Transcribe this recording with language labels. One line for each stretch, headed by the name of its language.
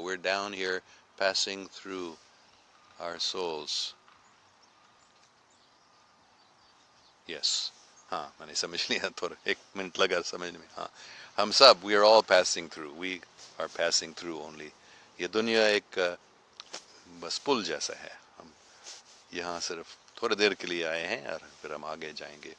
English: We're down here passing through our souls. Yes.
Urdu: ہاں میں نے سمجھ لیا، تھوڑا ایک منٹ لگا سمجھنے میں. ہاں ہم سب
English: we are all passing through. We are passing through only.
Urdu: یہ دنیا ایک بس پل جیسا ہے. ہم یہاں صرف تھوڑی دیر کے لیے آئے ہیں اور پھر ہم آگے جائیں گے.